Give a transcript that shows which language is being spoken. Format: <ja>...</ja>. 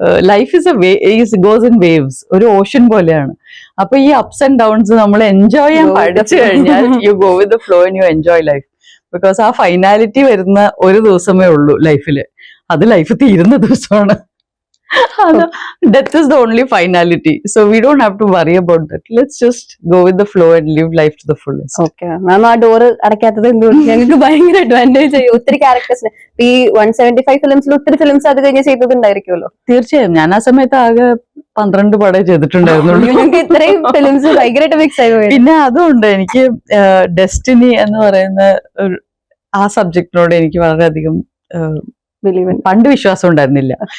<en>life goes in waves,</en> <ml>ഒരു Ocean പോലെയാണ്. അപ്പൊ ഈ അപ്സ് ആൻഡ് ഡൗൺസ് നമ്മൾ എൻജോയ് ചെയ്യാൻ പഠിച്ചു കഴിഞ്ഞാൽ</ml> <en>You go with the flow and you enjoy life.</en> <ml>Because ആ ഫൈനാലിറ്റി വരുന്ന ഒരു ദിവസമേ ഉള്ളൂ ലൈഫില്, അത് ലൈഫ് തീരുന്ന ദിവസമാണ്.</ml> <en>Death is the only finality, so we don't have to worry about that. Let's just go with the flow and live life to the fullest.</en> <ml>Okay, മാം ആ ഡോറ് അടയ്ക്കാത്തത് എന്തുകൊണ്ട് ഞങ്ങൾക്ക് ഭയങ്കര അഡ്വാൻറ്റേജ് ആയി. ഒത്തിരി ക്യാരക്ടേഴ്സിന് ഈ 175 ഫിലിംസിൽ ഒത്തിരി ഫിലിംസ് അത് കഴിഞ്ഞ് ചെയ്തതുണ്ടായിരിക്കുമല്ലോ. തീർച്ചയായും ഞാൻ ആ സമയത്ത് ആകെ 12 പടേ ചെയ്തിട്ടുണ്ടായിരുന്നുള്ളൂ. ഞങ്ങൾക്ക് ഇത്രയും ഫിലിംസ് ഭയങ്കരമായിട്ട് മിക്സ് ആയി പോയി. പിന്നെ അതുകൊണ്ട് എനിക്ക് ഡെസ്റ്റിനി എന്ന് പറയുന്ന ആ സബ്ജക്റ്റിനോട് എനിക്ക് വളരെയധികം പണ്ട് വിശ്വാസം ഉണ്ടായിരുന്നില്ല.</ml>